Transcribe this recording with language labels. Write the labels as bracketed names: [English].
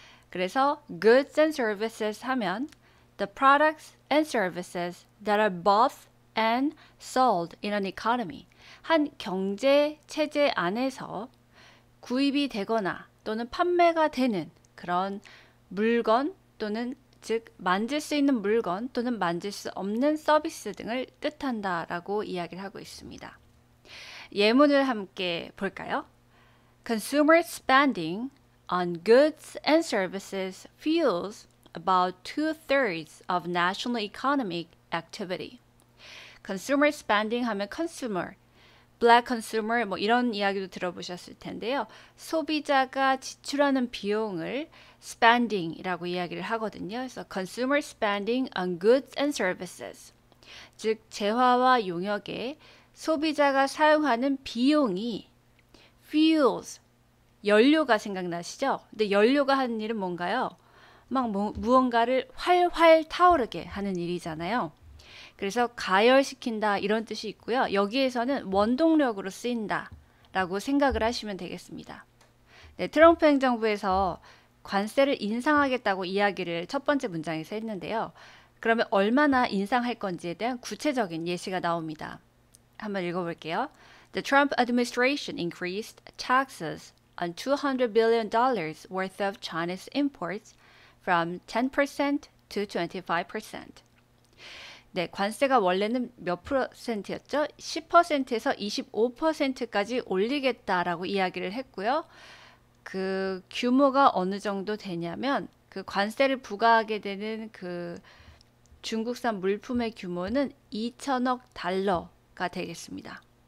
[Korean] 그래서 [English] goods and services [Korean] 하면 [English] the products and services that are bought and sold in an economy, [Korean] 한 경제 체제 안에서 구입이 되거나 또는 판매가 되는 그런 물건 또는 즉 만질 수 있는 물건 또는 만질 수 없는 서비스 등을 뜻한다라고 이야기를 하고 있습니다. 예문을 함께 볼까요? [English] Consumer spending on goods and services fuels about 2/3 of national economic activity. Consumer spending [Korean] 하면 [English] consumer, black consumer [Korean] 뭐 이런 이야기도 들어보셨을 텐데요. 소비자가 지출하는 비용을 spending이라고 이야기를 하거든요. 그래서 [English] consumer spending on goods and services, [Korean] 즉 재화와 용역에 소비자가 사용하는 비용이 fuels, 연료가 생각나시죠? 근데 연료가 하는 일은 뭔가요? 막 무언가를 활활 타오르게 하는 일이잖아요. 그래서 가열시킨다 이런 뜻이 있고요. 여기에서는 원동력으로 쓰인다 라고 생각을 하시면 되겠습니다. 네, 트럼프 행정부에서 관세를 인상하겠다고 이야기를 첫 번째 문장에서 했는데요. 그러면 얼마나 인상할 건지에 대한 구체적인 예시가 나옵니다. 한번 읽어볼게요. [English] The Trump administration increased taxes on $200 billion worth of Chinese imports from 10% to 25%. [Korean] 네, 관세가 원래는 몇 %였죠? 10%에서 25%까지 올리겠다라고 이야기를 했고요. 그 규모가 어느 정도 되냐면 그 관세를 부과하게 되는 그 중국산 물품의 규모는 2천억 달러가 되겠습니다.